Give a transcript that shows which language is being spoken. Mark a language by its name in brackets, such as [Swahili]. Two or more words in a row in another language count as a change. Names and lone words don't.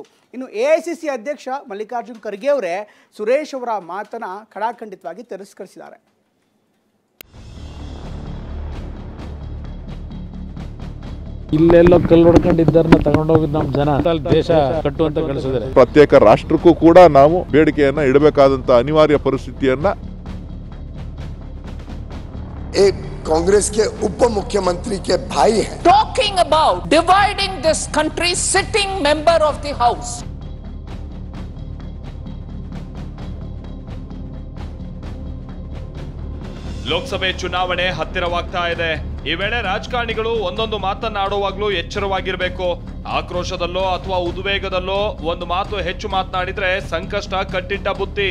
[Kannada] ಇನ್ನು ಎಐಸಿಸಿ ಅಧ್ಯಕ್ಷ ಮಲ್ಲಿಕಾರ್ಜುನ್ ಖರ್ಗೆ ಅವರೇ ಸುರೇಶ್ ಅವರ ಮಾತನ್ನ ಖಡಾಖಂಡಿತವಾಗಿ ತಿರಸ್ಕರಿಸಿದ್ದಾರೆ. ಇಲ್ಲೆಲ್ಲೋ ಕಲ್ಲು ಹೊಡ್ಕೊಂಡಿದ್ದರನ್ನ ತಗೊಂಡೋಗಿ ನಮ್ಮ ಜನ ದೇಶ ಕಟ್ಟುವಂತ ಕಳಿಸಿದ್ದಾರೆ. ಪ್ರತ್ಯೇಕ ರಾಷ್ಟ್ರಕ್ಕೂ ಕೂಡ ನಾವು ಬೇಡಿಕೆಯನ್ನ ಇಡಬೇಕಾದಂತ ಅನಿವಾರ್ಯ ಪರಿಸ್ಥಿತಿಯನ್ನ [Hindi] कांग्रेस के उप मुख्यमंत्री के भाई हैं [English] talking about dividing this country, sitting member of the house. [Kannada] ಲೋಕಸಭೆ ಚುನಾವಣೆ ಹತ್ತಿರವಾಗ್ತಾ ಇದೆ. ಈ ವೇಳೆ ರಾಜಕಾರಣಿಗಳು ಒಂದೊಂದು ಮಾತನ್ನಾಡುವಾಗ್ಲೂ ಎಚ್ಚರವಾಗಿರಬೇಕು. ಆಕ್ರೋಶದಲ್ಲೋ ಅಥವಾ ಉದ್ವೇಗದಲ್ಲೋ ಒಂದು ಮಾತು ಹೆಚ್ಚು ಮಾತನಾಡಿದ್ರೆ ಸಂಕಷ್ಟ ಕಟ್ಟಿಟ್ಟ ಬುತ್ತಿ.